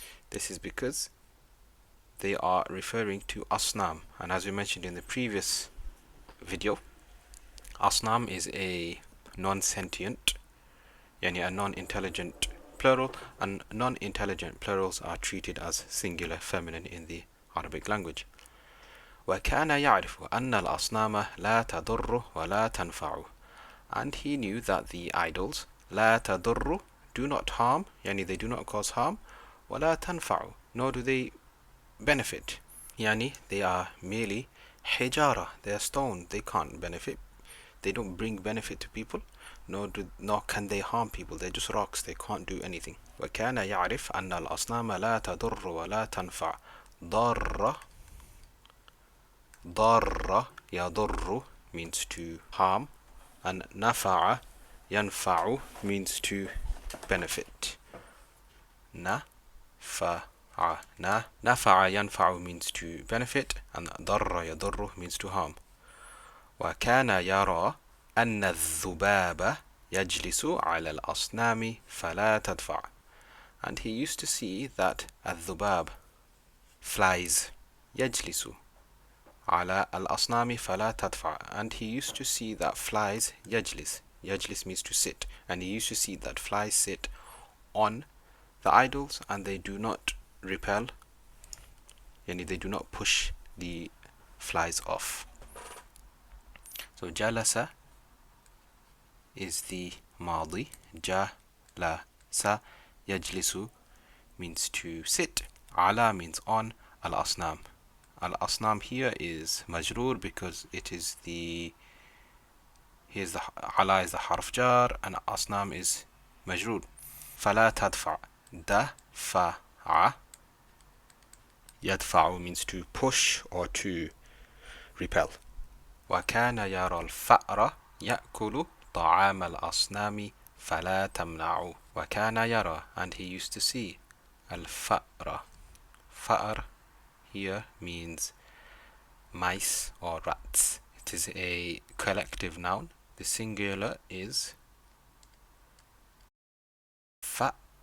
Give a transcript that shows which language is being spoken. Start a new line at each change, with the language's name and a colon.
English: This is because they are referring to asnam, and as we mentioned in the previous video, asnam is a non-sentient, yani a non-intelligent plural, and non-intelligent plurals are treated as singular feminine in the Arabic language.
Arabic: وكان يعرف أن الأصنام لا تضر ولا تنفع.
English: And he knew that the idols
Arabic: لا تضر,
English: do not harm, يعني they do not cause harm,
Arabic: ولا تنفع,
English: nor do they benefit, يعني they are merely حجارة, they are stone, they can't benefit, they don't bring benefit to people, nor can they harm people, they're just rocks, they can't do anything.
Arabic: وكان يعرف أن الأصنام لا تضر ولا تنفع.
English: ضر, ضر يضر means to harm, and نفع ينفع means to benefit. نفع نفع ينفع means to benefit, and ضر يضر means to harm.
Arabic: وكان يرى أن الذباب يجلس على الأصنام فلا تدفع.
English: And he used to see that الذباب, flies,
Arabic: يجلس على الأصنام فلا تدفع,
English: and he used to see that flies يجلس, يجلس means to sit, and he used to see that flies sit on the idols and they do not repel, yani they do not push the flies off. So jalasa is the madi, jalasa, yajlisu means to sit, ala means on, al-asnam. Al-asnam here is majroor because it is the, here's the ala is the harf jar and asnam is majroor.
Arabic: فلا تدفع,
English: دفع, يدفع means to push or to repel.
Arabic: وكان يرى الفأر يأكل طعام الأصنام فلا تمنع. وكان يرى,
English: and he used to see, الفأر. فأر here means mice or rats. It is a collective noun. The singular is فأرة.